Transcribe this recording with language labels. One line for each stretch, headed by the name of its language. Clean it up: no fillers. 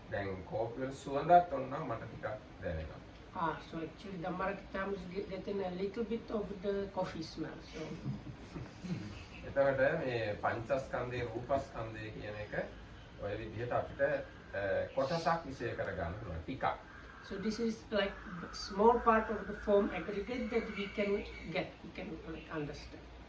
Sinhala: දැන් කෝපිය සුවඳක් ඔන්න මට ටිකක් දැනෙනවා.
English: So actually the Dhammarakhitam is getting a little bit of the coffee smell. So
Sinhala: එතකොට මේ පංචස්කන්ධේ රූපස්කන්ධය කියන එක ඔය විදිහට අපිට කොටසක් විශේෂ කරගන්න පුළුවන් ටිකක්.
English: So this is like small part of the form aggregate that we can get, we can like understand.